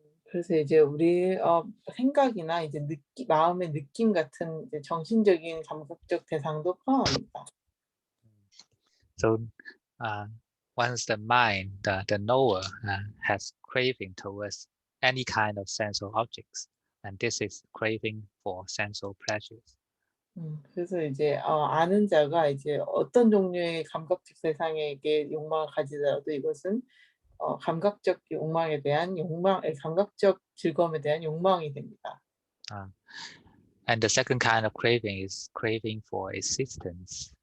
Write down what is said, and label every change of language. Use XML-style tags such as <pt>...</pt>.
<ko>그래서 이제 우리 생각이나 이제 마음의 느낌 같은 이제 정신적인 감각적 대상도 포함합니다.</ko> <en>So once the mind, the knower, has craving towards any kind of sensual objects, and this is craving for sensual pleasures.</en> <ko>그래서 이제 아는 자가 이제 어떤 종류의 감각적 대상에게 욕망을 가지더라도 이것은 감각적 욕망에 대한 감각적 즐거움에 대한 욕망이 됩니다.</ko> <en>And the second kind of craving is craving for existence.</en>